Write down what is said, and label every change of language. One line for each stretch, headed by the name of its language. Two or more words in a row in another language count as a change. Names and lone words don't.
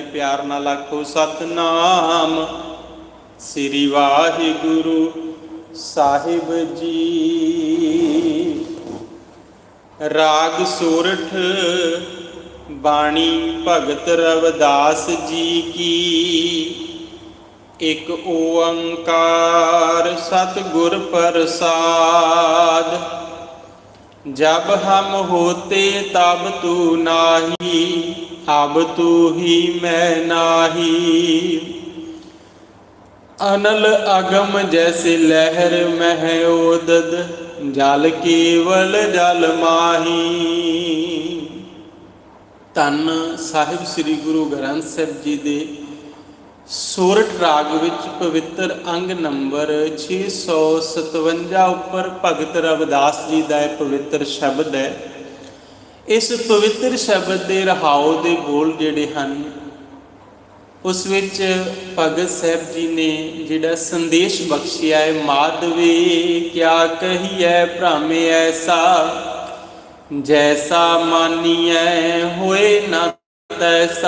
Punjabi: ਪਿਆਰ ਨਾਲ ਆਖੋ ਸਤਿਨਾਮ ਸ੍ਰੀ ਵਾਹਿਗੁਰੂ ਸਾਹਿਬ ਜੀ। ਰਾਗ ਸੋਰਠ ਬਾਣੀ ਭਗਤ ਰਵਿਦਾਸ ਜੀ ਕੀ। ਇੱਕ ਓੰਕਾਰ ਸਤਿਗੁਰ ਪ੍ਰਸਾਦ।
Hindi: जब हम होते तब तू नाही, अब तू ही मैं नाही। अनल अगम जैसे लहर मह ओदद, जल केवल जल माही।
Punjabi: धन साहिब श्री गुरु ग्रंथ साहिब जी दे ਸੋਰਠ ਰਾਗ ਵਿੱਚ ਪਵਿੱਤਰ ਅੰਗ ਨੰਬਰ 657 ਉੱਪਰ ਭਗਤ ਰਵਿਦਾਸ ਜੀ ਦਾ ਇਹ ਪਵਿੱਤਰ ਸ਼ਬਦ ਹੈ। ਇਸ ਪਵਿੱਤਰ ਸ਼ਬਦ ਦੇ ਰਹਾਉ ਦੇ ਬੋਲ ਜਿਹੜੇ ਹਨ, ਉਸ ਵਿੱਚ ਭਗਤ ਸਾਹਿਬ ਜੀ ਨੇ ਜਿਹੜਾ ਸੰਦੇਸ਼ ਬਖਸ਼ਿਆ ਹੈ,
Hindi: ਮਾਧਵੇ ਕਿਆ ਕਹੀਐ ਭ੍ਰਮੇ ਐਸਾ, ਜੈਸਾ ਮਾਨੀਐ ਹੋਏ ਨਾ ਤੈਸਾ।